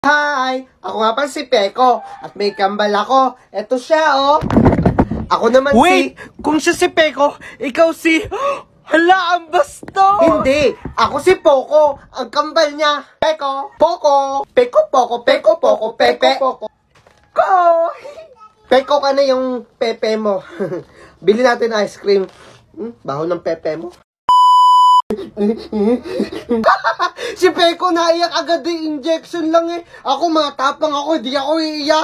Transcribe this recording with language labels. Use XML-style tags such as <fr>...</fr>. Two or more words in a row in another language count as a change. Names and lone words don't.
<tl>Hi! Ako nga pa si Peko at may kambal ako. Eto siya, oh. Ako naman Wait! Kung siya si Peko, ikaw si... Hala, ang basto! Hindi! Ako si Poco. Ang kambal niya. Peko. Poco. Peko, Poco. Peko, Poco. Pepe. Poco. Ko! Peko ka na yung pepe mo. Bili natin</tl> <en>ice cream.</en> <tl>Baho ng pepe mo. Si Peko naiyak agad yung injection lang eh. Ako matapang ako, di ako iiyak.</tl>